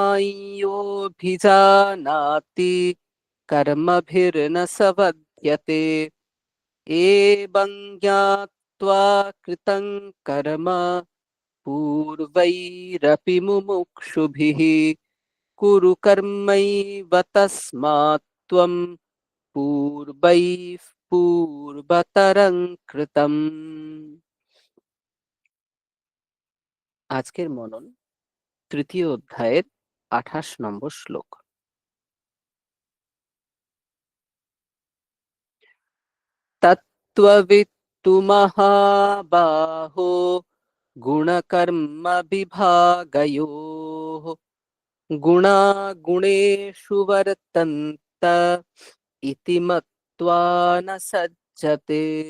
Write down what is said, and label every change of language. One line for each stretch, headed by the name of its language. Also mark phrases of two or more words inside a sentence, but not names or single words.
Sanskrit: माय्योऽभिजानाति कर्मभिर्न स बध्यते एवं ज्ञात्वा कृतं कर्म पूर्वैरपि मुमुक्षुभिः कुरु कर्मैव तस्मात् त्वं पूर्वैः पूर्वतरं कृतम्।
Bangla: আজকের মনন তৃতীয় অধ্যায়ের 28 নম্বর শ্লোক।
Sanskrit: তত্ত্ববিত্তু মহাবাহো গুণকর্ম বিভাগয়োঃ গুণা গুণেষু বর্তন্ত ইতি মত্ত্বা ন সজ্জতে।